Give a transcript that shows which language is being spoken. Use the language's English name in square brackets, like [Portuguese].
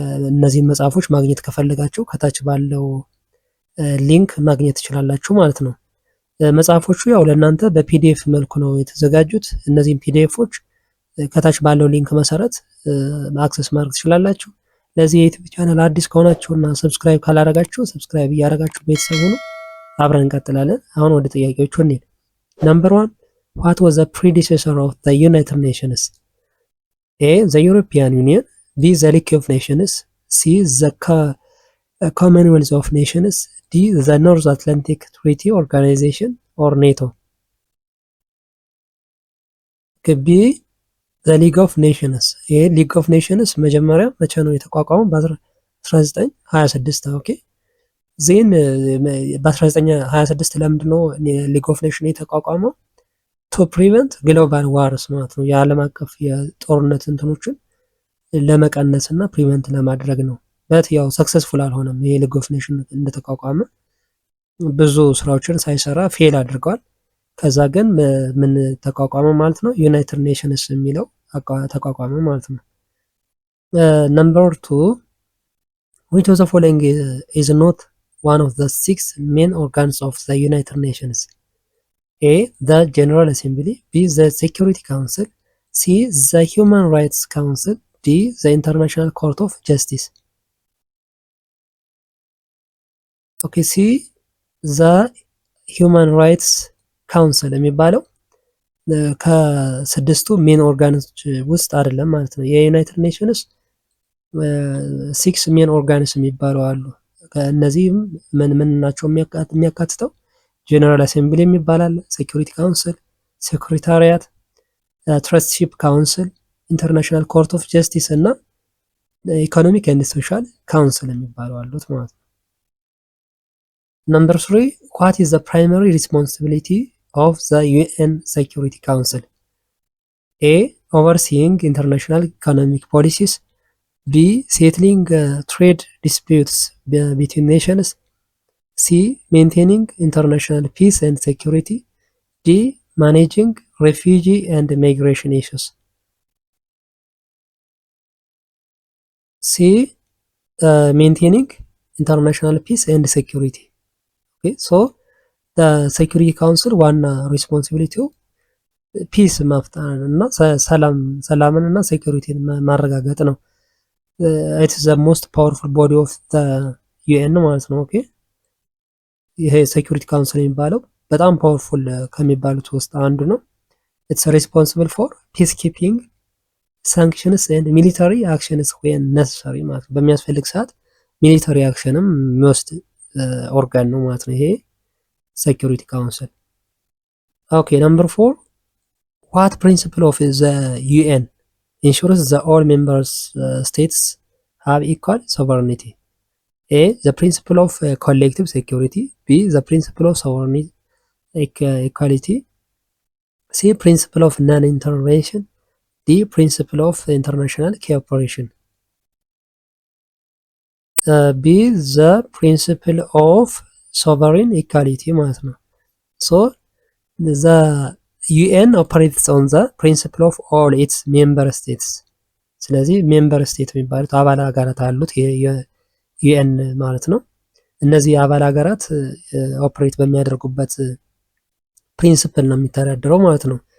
[Amharic] እነዚህን መጽሐፎች ማግኘት ከፈለጋችሁ ከታች ባለው ሊንክ ማግኘት ትችላላችሁ ማለት ነው። መጽሐፎቹ ያው ለእናንተ በፒዲኤፍ መልኩ ነው የተዘጋጁት። እነዚህን ፒዲኤፎች ከታች ባለው ሊንክ መሰረት አክሰስ ማድረግ ትችላላችሁ። ለዚህ የዩቲዩብ ቻናል አዲስ ከሆናችሁና ሰብስክራይብ ካላረጋችሁ ሰብስክራይብ እያረጋችሁ ቤተሰብ ሁኑ። አብረን እንቀጥላለን። አሁን ወደ ጥያቄዎቹ እንሂድ። ነምበር 1 [English] what was the predecessor of the United Nations? A. the European Union. B. the League of Nations. C. the Commonwealth of Nations. D. the North Atlantic Treaty Organization or NATO. B. the League of Nations. [Amharic] ይሄ League of Nations መጀመሪያ መቼ ነው የተቋቋመው? በ1926 ኦኬ። ዜን በ1926 ለምንድን ነው ሊግ ኦፍ ኔሽን የተቋቋመው? [English] ቱ ፕሪቨንት ግሎባል ዋርስ [Amharic] ማለት ነው። የዓለም አቀፍ የጦርነት እንትኖችን ለመቀነስ እና ፕሪቨንት ለማድረግ ነው። በት ያው ሰክሰስፉል አልሆነም። ይሄ ሊግ ኦፍ ኔሽን እንደተቋቋመ ብዙ ስራዎችን ሳይሰራ ፌል አድርገዋል። ከዛ ግን ምን ተቋቋመ ማለት ነው? ዩናይትድ ኔሽንስ የሚለው ተቋቋመ ማለት ነው። ነምበር 2 [English] which of the following is not one of the 6 main organs of the United Nations? A. the General Assembly. B. the Security Council. C. the Human Rights Council. D. the International Court of Justice. [Amharic] ኦኬ ሲ ዘ ሂውማን ራይትስ ካውንስል የሚባለው ከስድስቱ ሜን ኦርጋኖች ውስጥ አይደለም ማለት ነው። የዩናይትድ ኔሽንስ 6 ሜን ኦርጋንስ የሚባሉ አሉ። ከእነዚህም ምን ናቸው የሚያካትተው? ጀነራል አሴምብሊ የሚባላል፣ ሴኩሪቲ ካውንስል፣ ሴክሬታሪያት፣ ትረስትሺፕ ካውንስል፣ ኢንተርናሽናል ኮርት ኦፍ ጀስቲስ እና ኢኮኖሚክ ኤንድ ሶሻል ካውንስል የሚባሉ አሉት ማለት ነው። [English] Number 3 what is the primary responsibility of the UN Security Council? A. overseeing international economic policies. B. settling trade disputes between nations. C. maintaining international peace and security. D. managing refugee and migration issues. C. maintaining international peace and security. [Amharic] ሶ ሴኩሪቲ ካውንስል ዋና ሪስፖንሲቢሊቲው ፒስ መፍጠር እና ሰላምን እና ሴኩሪቲን ማረጋገጥ ነው። [English] ኢትስ ዘ ሞስት ፓወርፉል ቦዲ ኦፍ ዘ ዩኤን [Amharic] ማለት ነው። ኦኬ ይሄ ሴኩሪቲ ካውንስል የሚባለው በጣም ፓወርፉል ከሚባሉት ውስጥ አንዱ ነው። [English] ኢትስ ሬስፖንሲብል ፎር ፒስ ኪፒንግ ሳንክሽንስ ኤንድ ሚሊታሪ አክሽንስ ዌን ነሰሰሪ [Amharic] ማለት ነው። በሚያስፈልግ ሰዓት ሚሊታሪ አክሽንም የሚወስድ ኦርጋን ነው ማለት ነው ይሄ ሴኩሪቲ ካውንስል። ኦኬ ነምበር 4 [English] what principle of the UN ensures that all member states have equal sovereignty? A. the principle of collective security. B. the principle of sovereignty equality. C. principle of non-intervention. D. principle of international cooperation. B. the principle of sovereign equality [Amharic] ማለት ነው። [English] so the UN operates on the principle of all its member states። [Amharic] ስለዚህ ሜምበር ስቴት የሚባሉት አባል ሀገራት አሉት የዩኤን ማለት ነው። እነዚህ አባል ሀገራት ኦፕሬት በሚያደርጉበት ፕሪንሲፕል ነው የሚተዳደረው ማለት ነው።